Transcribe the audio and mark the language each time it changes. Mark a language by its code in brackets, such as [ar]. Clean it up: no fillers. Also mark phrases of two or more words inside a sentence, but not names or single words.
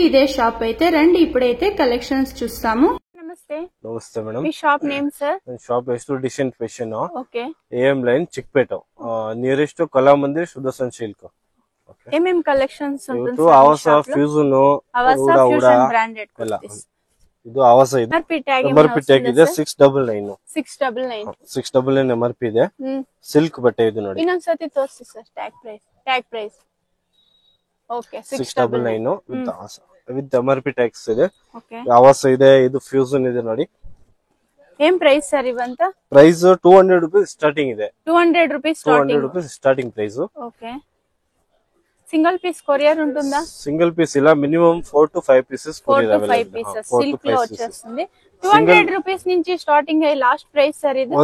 [te] ఇదే షాప్ అయితే రండి. ఇప్పుడైతే కలెక్షన్స్ చూస్తాము. నమస్తే మేడం. మీ [en] shop name sir? shop Decent Fashion. [te] ఓకే. ఏఎం లైన్ చిక్పేట నియరెస్ట్ కళామందిర్ సుదర్శన్ సిల్క్. ఏమేం కలెక్షన్స్ ఉంటుంది? అవసా ఫ్యూజన్ బ్రాండెడ్ [kn] ಇದು ಅವಸ ಇದೆ. [en] MRP tag [kn] ಇದೆ 699. 699 ಎಂಆರ್ಪಿ ಇದೆ. ಸಿಲ್ಕ್ ಬಟ್ಟೆ ಇದು ನೋಡಿ. ಇನ್ನೊಂದ್ಸತಿ ತೋರಿಸಿ ಸರ್ [en] tag price. [kn] ಓಕೆ 699 [en] with Avasa with MRP tags [kn] ಇದೆ. ಅವಸ ಇದೆ, ಇದು ಫ್ಯೂಷನ್ ಇದೆ ನೋಡಿ. ఏం ప్రైస్ సార్ ఇవంతా? [en] price 200 rupees starting ಇದೆ. 200 rupees starting price. [te] ఓకే. [en] single piece courier [te] ఉంటుందా? [en] single piece ఇలా minimum 4 to 5 pieces courier available. [te] సిల్క్ లో వచ్చేస్తుంది. 200 రూపీస్ నుంచి స్టార్టింగ్ అయ్యి [en] last price sir [te] ఇది?